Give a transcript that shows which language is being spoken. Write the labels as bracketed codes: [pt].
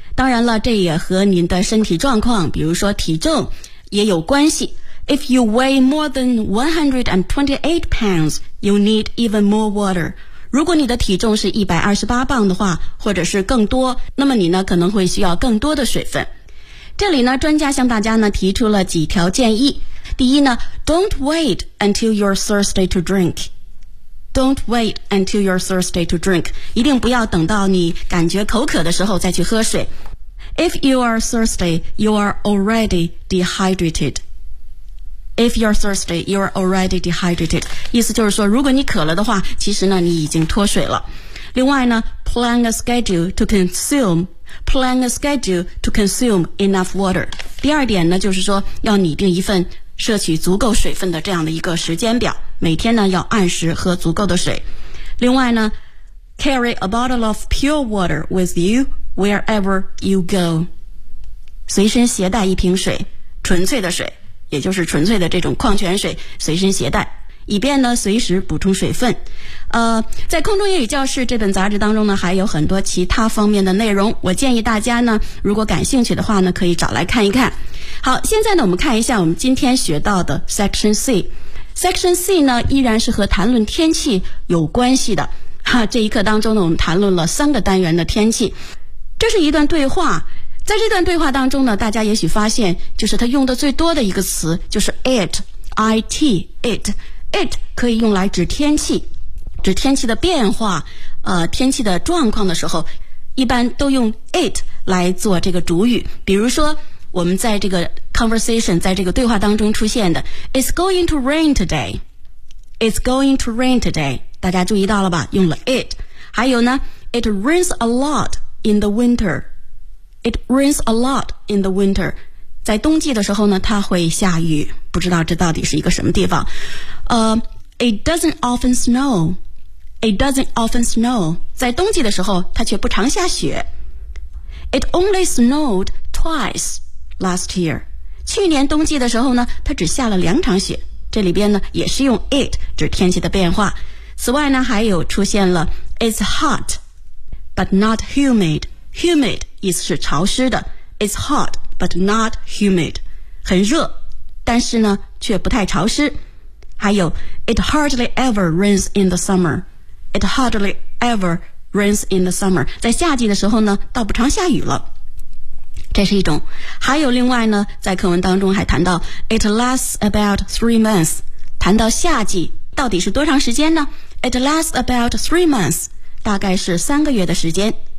[zh] 当然了这也和您的身体状况比如说体重也有关系 [en] If you weigh more than 128 pounds you need even more water [zh] 如果你的体重是128磅的话或者是更多那么你呢可能会需要更多的水分这里呢专家向大家呢提出了几条建议第一呢 [en] Don't wait until you're thirsty to drinkDon't wait until you're thirsty to drink. [zh] 一定不要等到你感觉口渴的时候再去喝水。 [en] If you are thirsty, you are already dehydrated. If you're thirsty, you are already dehydrated. [zh] 意思就是说，如果你渴了的话，其实呢，你已经脱水了。另外呢 [en] plan a schedule to consume, plan a schedule to consume enough water. [zh] 第二点呢就是说要拟定一份摄取足够水分的这样的一个时间表，每天呢要按时喝足够的水。另外呢 [en] carry a bottle of pure water with you wherever you go. [zh] 随身携带一瓶水，纯粹的水，也就是纯粹的这种矿泉水随身携带，以便呢随时补充水分。在空中英语教室这本杂志当中呢还有很多其他方面的内容，我建议大家呢如果感兴趣的话呢可以找来看一看。好，现在呢我们看一下我们今天学到的 Section C。 Section C 呢依然是和谈论天气有关系的哈，这一课当中呢我们谈论了三个单元的天气。这是一段对话，在这段对话当中呢大家也许发现就是他用的最多的一个词就是 it it itit 可以用来指天气，指天气的变化，天气的状况的时候一般都用 it 来做这个主语。比如说我们在这个 conversation 在这个对话当中出现的 [en] It's going to rain today. It's going to rain today. [zh] 大家注意到了吧，用了 it。还有呢 [en] It rains a lot in the winter. It rains a lot in the winter. [zh] 在冬季的时候呢它会下雨，不知道这到底是一个什么地方。 [en] It doesn't often snow. It doesn't often snow. [zh] 在冬季的时候它却不常下雪。 [en] It only snowed twice last year. [zh] 去年冬季的时候呢它只下了两场雪。这里边呢也是用 it 指天气的变化。此外呢还有出现了 [en] It's hot, but not humid. Humid [zh] 意思是潮湿的。 [en] It's hot. But not humid. [zh] 很热，但是呢却不太潮湿。 [en] 还有 It hardly ever rains in the summer. It hardly ever rains in the summer. [zh] 在夏季的时候呢倒不常下雨了。这是一种。还有另外呢在课文当中还谈到 [en] It lasts about 3 months. [zh] 谈到夏季到底是多长时间呢？ [en] It lasts about 3 months. [zh] 大概是3个月的时间。